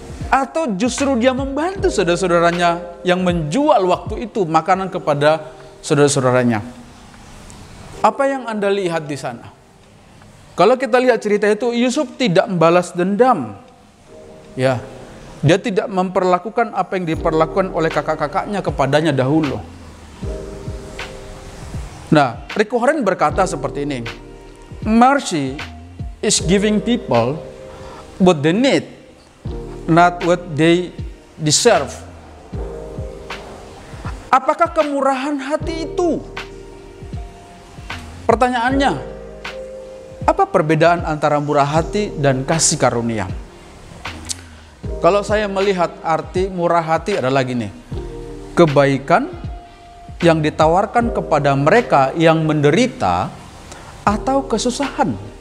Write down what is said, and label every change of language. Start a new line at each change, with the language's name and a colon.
Indonesian: Atau justru dia membantu saudara-saudaranya yang menjual waktu itu makanan kepada saudara-saudaranya? Apa yang Anda lihat di sana? Kalau kita lihat cerita itu, Yusuf tidak membalas dendam. Ya, dia tidak memperlakukan apa yang diperlakukan oleh kakak-kakaknya kepadanya dahulu. Nah, Rick Warren berkata seperti ini,
English: mercy is giving people what they need, not what they deserve.
Indonesian: Apakah kemurahan hati itu? Pertanyaannya, apa perbedaan antara murah hati dan kasih karunia? Kalau saya melihat arti murah hati adalah gini, kebaikan yang ditawarkan kepada mereka yang menderita atau kesusahan.